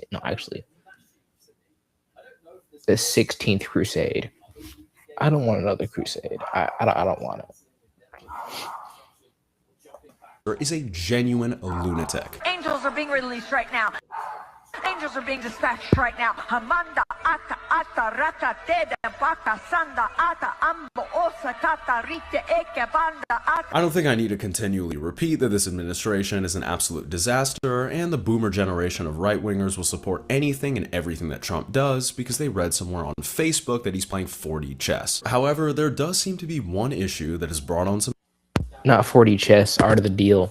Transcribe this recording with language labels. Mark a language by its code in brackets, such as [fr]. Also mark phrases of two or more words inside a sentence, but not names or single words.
[en] No, actually, the 16th Crusade. I don't want another crusade. I don't want it. Is a genuine lunatic. Angels are being released right now. Angels are being dispatched right now. Hamanda ata ata raka teda baka sanda ata ambo osa tata rite eke banda ata. I don't think I need to continually repeat that this administration is an absolute disaster, and the boomer generation of right-wingers will support anything and everything that Trump does because they read somewhere on Facebook that he's playing 4D chess. However, there does seem to be one issue that has brought on some... Not 4D chess, art of the deal.